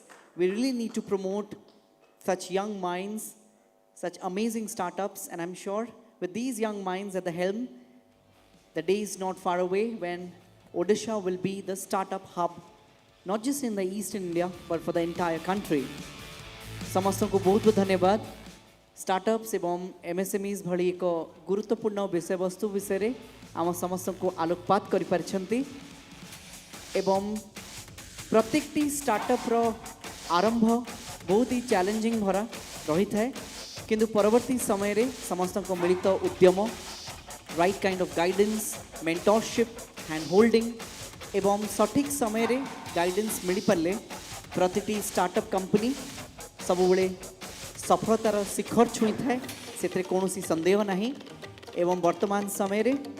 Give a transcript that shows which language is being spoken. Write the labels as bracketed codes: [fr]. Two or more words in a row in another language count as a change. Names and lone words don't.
[en] We really need to promote such young minds, such amazing startups, and I'm sure with these young minds at the helm, the day is not far away when Odisha will be the startup hub, not just in the Eastern India, but for the entire country. [or] ସମସ୍ତଙ୍କୁ ବହୁତ ବହୁତ ଧନ୍ୟବାଦ startups ଏବଂ MSMEs ଭଳି ଏକ ଗୁରୁତ୍ୱପୂର୍ଣ୍ଣ ବିଷୟବସ୍ତୁ ବିଷୟରେ ଆମ ସମସ୍ତଙ୍କୁ ଆଲୋକପାତ କରିପାରିଛନ୍ତି ଏବଂ ପ୍ରତ୍ୟେକଟି ଷ୍ଟାର୍ଟଅପ୍ର ଆରମ୍ଭ ବହୁତ ହି ଚ୍ୟାଲେଞ୍ଜିଂ ଭରା ରହିଥାଏ କିନ୍ତୁ ପରବର୍ତ୍ତୀ ସମୟରେ ସମସ୍ତଙ୍କ ମିଳିତ ଉଦ୍ୟମ [en] right kind of guidance mentorship hand holding [or] ଏବଂ ସଠିକ୍ ସମୟରେ ଗାଇଡେନ୍ସ ମିଳିପାରିଲେ ପ୍ରତିଟି [en] startup company [or] ସବୁବେଳେ ସଫଳତାର ଶିଖର ଛୁଇଁଥାଏ ସେଥିରେ କୌଣସି ସନ୍ଦେହ ନାହିଁ ଏବଂ ବର୍ତ୍ତମାନ ସମୟରେ